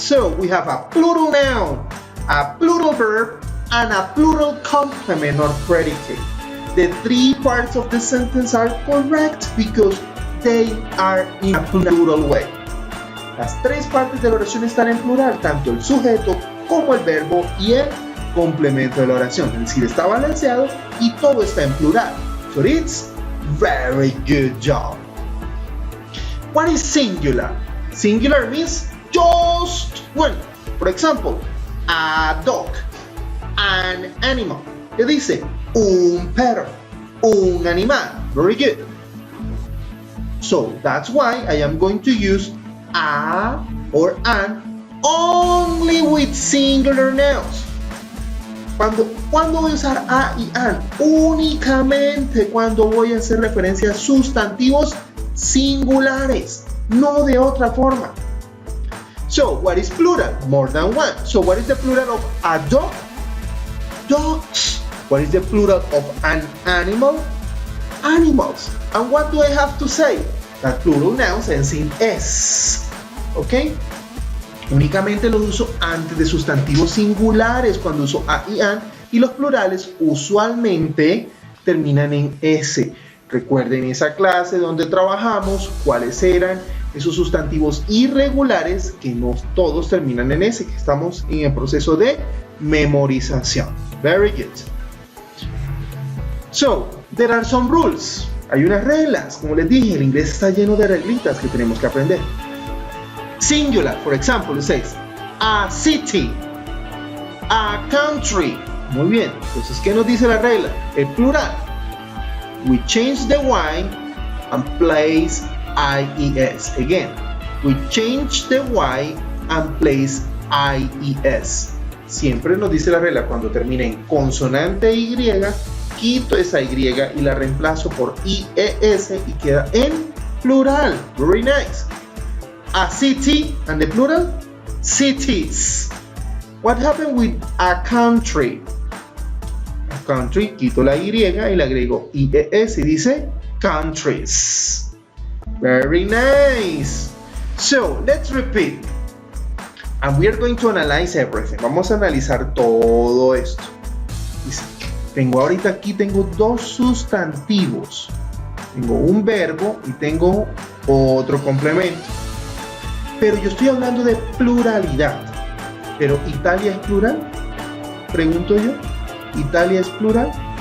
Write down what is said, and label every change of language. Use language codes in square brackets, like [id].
[en] So we have a plural noun, a plural verb, and a plural complement or predicate. The three parts of the sentence are correct because they are in a plural way. [es] Las tres partes de la oración están en plural, tanto el sujeto como el verbo y el complemento de la oración. Es decir, está balanceado y todo está en plural. [en] So it's very good job. What is singular? Singular means just one. For example, a dog, an animal. [es] ¿Qué dice? Un perro, un animal. [en] Very good. So that's why I am going to use a or an only with singular nouns. [es] ¿Cuándo voy a usar a y an? Únicamente cuando voy a hacer referencia a sustantivos singulares, no de otra forma. [en] So, what is plural? More than one. So, what is the plural of a dog? Dogs. What is the plural of an animal? Animals. And what do I have to say? That plural nouns ends in S. [es] ¿Ok? Únicamente los uso antes de sustantivos singulares cuando uso a y an, y los plurales usualmente terminan en S. Recuerden esa clase donde trabajamos cuáles eran esos sustantivos irregulares que no todos terminan en S, que estamos en el proceso de memorización. [en] Very good. So, there are some rules. [es] Hay unas reglas. Como les dije, el inglés está lleno de reglitas que tenemos que aprender. [en] Singular, for example, it says a city, a country. [es] Muy bien. Entonces, ¿qué nos dice la regla? El plural. [en] We change the Y and place IES. Again, we change the Y and place IES. [es] Siempre nos dice la regla, cuando termina en consonante Y, quito esa Y y la reemplazo por IES y queda en plural. [en] Very nice. A city, and the plural, cities. What happened with a country? A country, [es] quito la Y y le agrego IES y dice countries. [en] Very nice. So, let's repeat. And we are going to analyze everything. [es] Vamos a analizar todo esto. Dice, tengo dos sustantivos. Tengo un verbo y tengo otro complemento. Pero yo estoy hablando de pluralidad. ¿Pero Italia es plural? Pregunto yo. ¿Italia es plural?